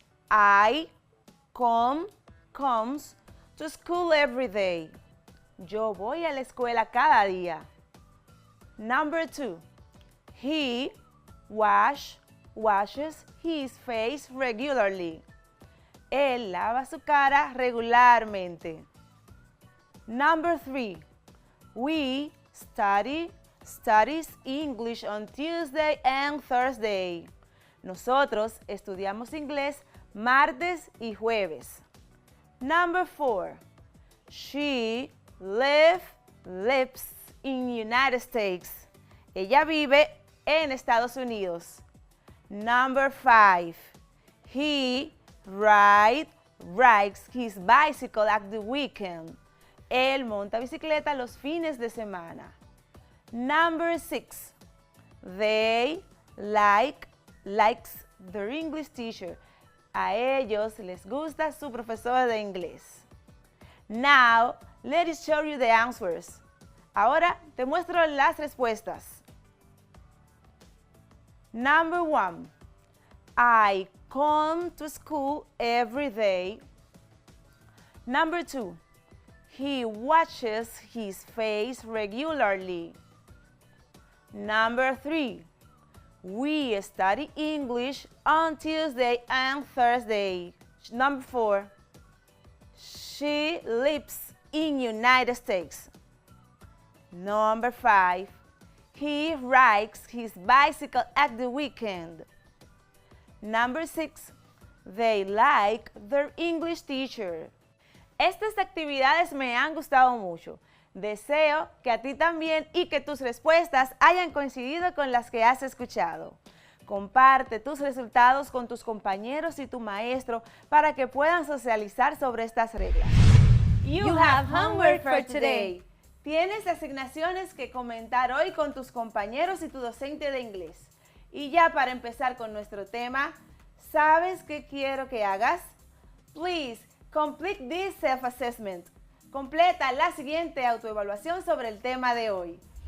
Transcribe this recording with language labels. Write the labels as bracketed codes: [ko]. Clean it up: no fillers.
[en] I comes to school every day. [es] Yo voy a la escuela cada día. [en] Number 2. He washes his face regularly. [es] Él lava su cara regularmente. [en] Number 3. We studies English on Tuesday and Thursday. [es] Nosotros estudiamos inglés martes y jueves. [en] Number 4. She lives in United States. [es] Ella vive en Estados Unidos. [en] Number 5. He rides his bicycle at the weekend. [es] Él monta bicicleta los fines de semana. [en] Number 6. They likes their English teacher. [es] A ellos les gusta su profesor de inglés. [en] Now, let me show you the answers. [es] Ahora te muestro las respuestas. [en] Number 1. I come to school every day. Number 2. He washes his face regularly. Number 3. We study English on Tuesday and Thursday. Number 4. She lives in United States. Number 5. He rides his bicycle at the weekend. Number 6. They like their English teacher. [es] Estas actividades me han gustado mucho. Deseo que a ti también y que tus respuestas hayan coincidido con las que has escuchado. Comparte tus resultados con tus compañeros y tu maestro para que puedan socializar sobre estas reglas. [en] You have homework for today. [es] Tienes asignaciones que comentar hoy con tus compañeros y tu docente de inglés. Y ya para empezar con nuestro tema, ¿sabes qué quiero que hagas? [en] Please, complete this self-assessment. [es] Completa la siguiente autoevaluación sobre el tema de hoy.